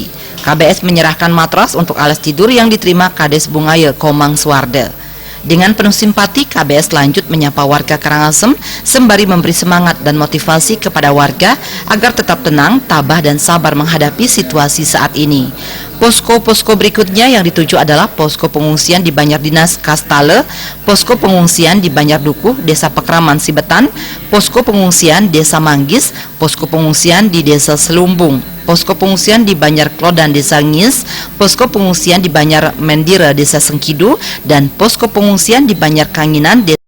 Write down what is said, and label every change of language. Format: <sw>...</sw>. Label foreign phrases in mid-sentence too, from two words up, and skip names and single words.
<id>KBS menyerahkan matras untuk alas tidur yang diterima Kades Bungaya, Komang Suwarde. Dengan penuh simpati, KBS lanjut menyapa warga Karangasem sembari memberi semangat dan motivasi kepada warga agar tetap tenang, tabah, dan sabar menghadapi situasi saat ini. Posko-posko berikutnya yang dituju adalah posko pengungsian di Banyar Dinas Kastale, posko pengungsian di Banyar Dukuh, Desa Pekraman Sibetan, posko pengungsian Desa Manggis, posko pengungsian di Desa Selumbung, posko pengungsian di Banyar Klodan, Desa Ngis, posko pengungsian di Banyar Mendira, Desa Sengkidu, dan posko pengungsian di Banyar Kanginan,</id>